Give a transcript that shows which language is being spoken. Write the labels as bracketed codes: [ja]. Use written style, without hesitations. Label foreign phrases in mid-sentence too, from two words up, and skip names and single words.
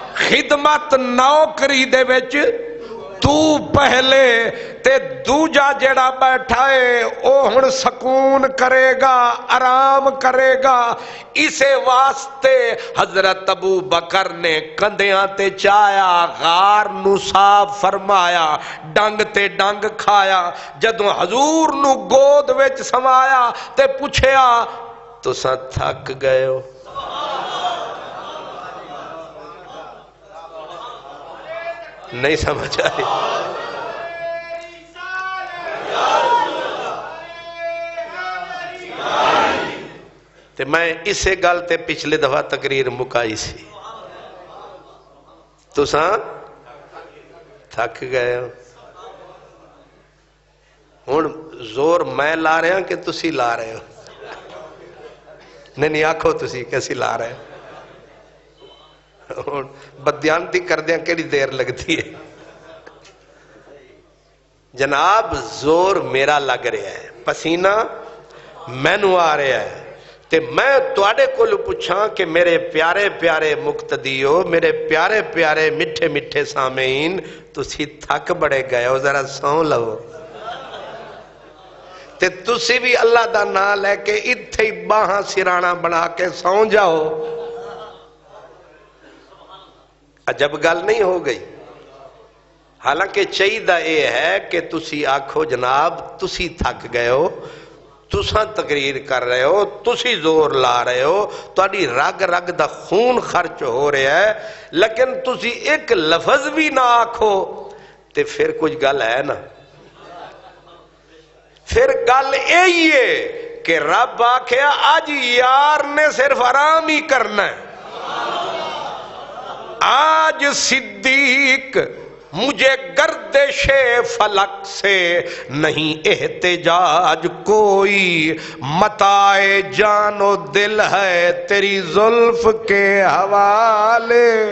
[pa] خدمت نوکری دے وچ تو پہلے تے دوجا جڑا بیٹھا ہے او ہن سکون کرے گا، آرام کرے گا۔ اسے واسطے حضرت ابو بکر نے کندیاں تے چایا، غار نو صاف فرمایا، ڈنگ تے ڈنگ کھایا۔ جدوں حضور نو گود وچ سمایا تے پوچھیا تساں تھک گئے ہو؟ نہیں سمجھ آئی؟ تے میں اسے گل تے پچھلے دفعہ تقریر مکائی سی، تساں تھک گئے ہو۔ ہن زور میں لا رہا کہ تسی لا رہے ہو؟ نہیں آکھو تسی کیسی لا رہے ہو؟ بدیانتی کردیاں کیڑی دیر لگتی ہے؟ جناب زور میرا لگ رہا ہے، پسینہ مینوں آ رہا ہے، تے میں تواڈے کول پوچھاں کہ میرے پیارے پیارے مقتدیو، میرے پیارے پیارے میٹھے میٹھے سامعین، تسی تھک بڑے گئے ہو، ذرا سو لو تے تسی بھی اللہ دا نام لے کے اتھے ہی باہاں سرانا بنا کے سو جاؤ۔ عجب گل نہیں ہو گئی؟ حالانکہ چاہیدہ یہ ہے کہ تسی آکھو جناب تسی تھک گئے ہو، تساں تقریر کر رہے ہو، تسی زور لا رہے ہو، تہاڈی رگ رگ دا خون خرچ ہو رہا ہے، لیکن تسی ایک لفظ بھی نہ آکھو تے پھر کچھ گل ہے نا؟ پھر گل یہی ہے کہ رب آکھیا آج یار نے صرف آرام ہی کرنا ہے، آج صدیق [ur] مجھے گردش فلک سے نہیں احتجاج کوئی، متاع جان و دل ہے تیری زلف کے حوالے۔